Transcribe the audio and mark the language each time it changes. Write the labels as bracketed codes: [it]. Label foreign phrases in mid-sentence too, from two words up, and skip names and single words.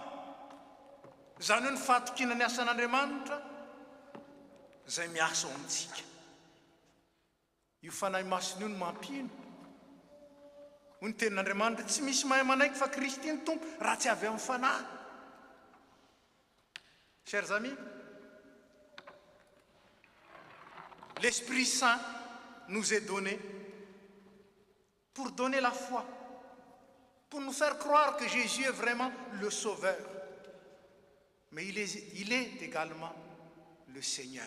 [mg] Zany hoe ny fahatokina ny asan'Andriamanitra, zay miasa ao amintsika. Io fanahy masina io no mampino. Hoy ny tenin'Andriamanitra, tsy misy mahay manaiky fa Kristy ny tompo raha tsy avy amin'ny fanahy. [fr] Chers amis, l'Esprit Saint nous est donné pour donner la foi, pour nous faire croire que Jésus est vraiment le Sauveur. Mais il est également le Seigneur.